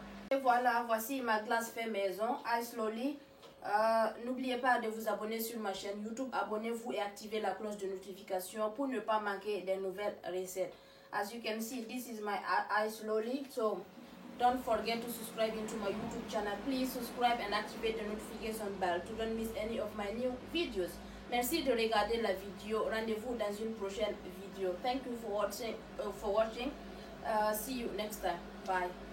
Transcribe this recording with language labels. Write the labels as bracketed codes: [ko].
[fr] Et voilà, voici ma glace fait maison, Ice Lolly. N'oubliez pas de vous abonner sur ma chaîne YouTube. Abonnez-vous et activez la cloche de notification pour ne pas manquer des nouvelles recettes. [en] As you can see, this is my ice lolly. So don't forget to subscribe into my YouTube channel. Please subscribe and activate the notification bell to don't miss any of my new videos. [fr] Merci de regarder la vidéo. Rendez-vous dans une prochaine vidéo. [en] Thank you for watching. See you next time. Bye.